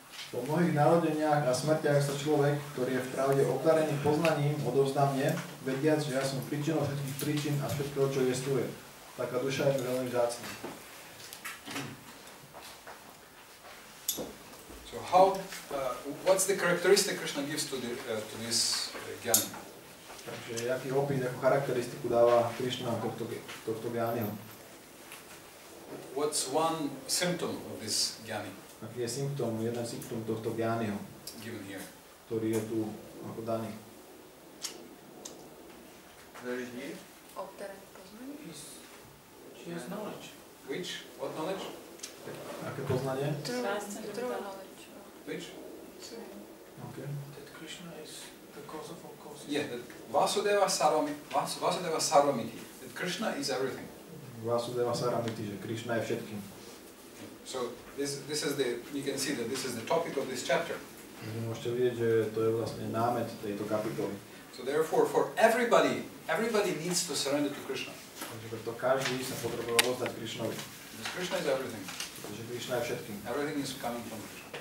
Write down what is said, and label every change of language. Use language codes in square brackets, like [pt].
[sk] Po mnohých narodeniach a smrtiach sa človek, ktorý je v pravde obdarený poznaním, odovzdá mne, vediac, že ja som príčinou všetkých príčin a všetkého, čo jestvuje. Taká duša je mi veľmi vzácna. [en] So what's the characteristic Krishna gives to this jnana? [sk] Takže aký opis, akú charakteristiku dáva Krišna tohto jnaniho? [en] What's one symptom of this jnani? [sk] Aký je symptóm, jeden symptóm tohto jnaniho, [en] given here? [sk] Ktorý je tu ako daný? [en] Very dear. [sk] Obdarený poznaním? [en] She has knowledge. Which? What knowledge? [sk] Aké poznanie? [en] True knowledge. Which? Okay. That Krishna is the cause of all causes. Yeah, that [sa] Vasudeva Sarvamiti. [en] That Krishna is everything. [sa] Vasudeva Saramiti, [sk] že Krišna je všetkým. [en] So this is you can see that this is the topic of this chapter. [sk] Môžete vidieť, že to je vlastne námet tejto kapitoly. [en] So therefore, for everybody needs to surrender to Krishna. [sk] Takže preto každý sa potrebuje rozdať Krišnovi. [en] Because Krishna is everything. [sk] Pretože Krišna je všetkým. [en] Everything is coming from Krishna.